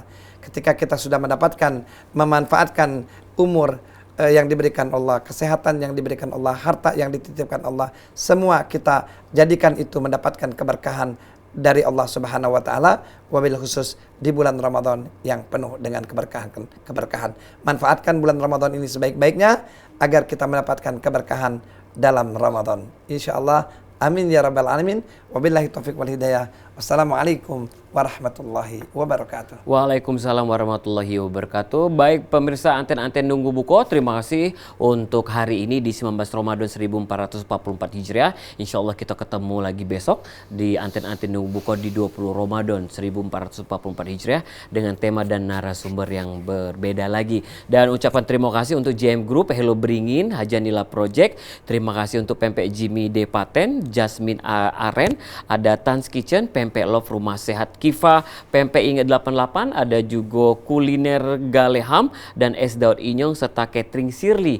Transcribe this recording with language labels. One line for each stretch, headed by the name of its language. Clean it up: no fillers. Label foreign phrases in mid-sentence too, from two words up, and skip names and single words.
Indonesian: Ketika kita sudah memanfaatkan umur yang diberikan Allah, kesehatan yang diberikan Allah, harta yang dititipkan Allah, semua kita jadikan itu mendapatkan keberkahan dari Allah
Arabic: سبحانه وتعالى, وبالخصوص
Indonesian: di bulan Ramadan yang penuh dengan keberkahan. Manfaatkan bulan Ramadan ini sebaik-baiknya agar kita mendapatkan keberkahan dalam Ramadan.
Arabic: إن شاء الله، آمين يا رب العالمين. وبالله التوفيق والهداية. والسلام عليكم ورحمة الله وبركاته. وعليكم السلام ورحمة الله وبركاته.
Indonesian: Baik pemirsa anten-anten nunggu buko, terima kasih untuk hari ini di 19 Ramadan 1444 Hijriah.
Arabic: إن شاء الله
Indonesian: kita ketemu lagi besok di anten-anten nunggu buko di 20 Ramadan 1444 Hijriah dengan tema dan narasumber yang berbeda lagi. Dan ucapan terima kasih untuk JM Group, Hello Beringin, Hajanila Project. Terima kasih untuk Pempek Jimmy Depaten, Jasmine Aren, ada Tans Kitchen, Pempek Love Rumah Sehat Kifa, Pempek Ingat 88, ada juga Kuliner Galeham dan Es Daud Inyong serta Catering Sirli.